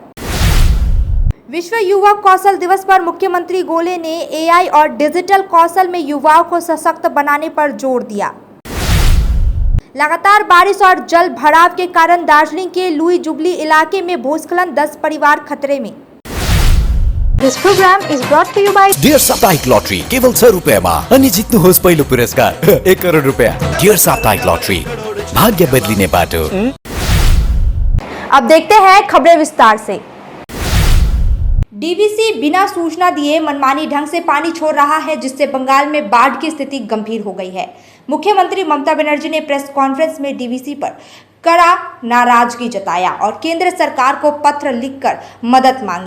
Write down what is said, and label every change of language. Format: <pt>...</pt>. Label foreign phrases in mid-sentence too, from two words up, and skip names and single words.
<hi>विश्व युवा कौशल दिवस पर मुख्यमंत्री गोले ने एआई और डिजिटल कौशल में युवाओं को सशक्त बनाने पर जोर दिया। लगातार बारिश और जल भराव के कारण दार्जिलिंग के लुई जुबली इलाके में भूस्खलन, 10 परिवार खतरे में।</hi> <en>This program is brought to you by</en> <ne>डियर साप्ताहिक लॉटरी केवल 6 रुपयामा अनि जित्नुहोस् पहिलो पुरस्कार 1 करोड रुपया। डियर साप्ताहिक लॉटरी, भाग्य बदलिने बाटो।</ne> <hi>अब देखते हैं खबरें विस्तार से। डीवीसी बिना सूचना दिए मनमानी ढंग से पानी छोड़ रहा है, जिससे बंगाल में बाढ़ की स्थिति गंभीर हो गई है। मुख्यमंत्री ममता बनर्जी ने प्रेस कॉन्फ्रेंस में डीवीसी पर कड़ा नाराजगी जताया और केंद्र सरकार को पत्र लिखकर मदद मांगी।</hi>